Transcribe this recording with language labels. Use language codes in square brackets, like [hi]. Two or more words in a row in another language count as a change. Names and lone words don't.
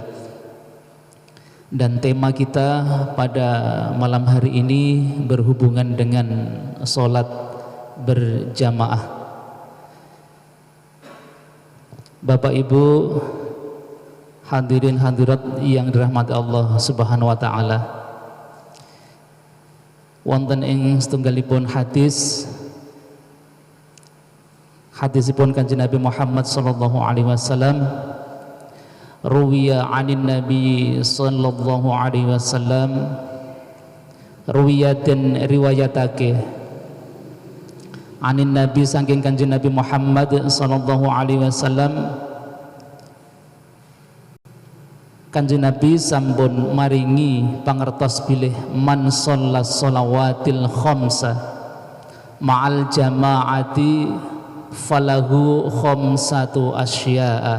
[id] Dan tema kita pada malam hari ini berhubungan dengan sholat berjamaah. Bapak Ibu hadirin hadirat yang dirahmati Allah [ar] سبحانه وتعالى, [jv] wonten ing setunggalipun hadisipun Kanjeng Nabi Muhammad [ar] صلى الله عليه وسلم, روي عن النبي صلى الله عليه وسلم, [jv] ruwiyatin riwayatake [ar] عن النبي [jv] saking Kanjeng Nabi Muhammad [ar] صلى الله عليه وسلم, [jv] Kanjeng Nabi sampun maringi pangertos bilih [ar] من صلى الصلوات الخمس مع الجماعة فله خمسة أشياء.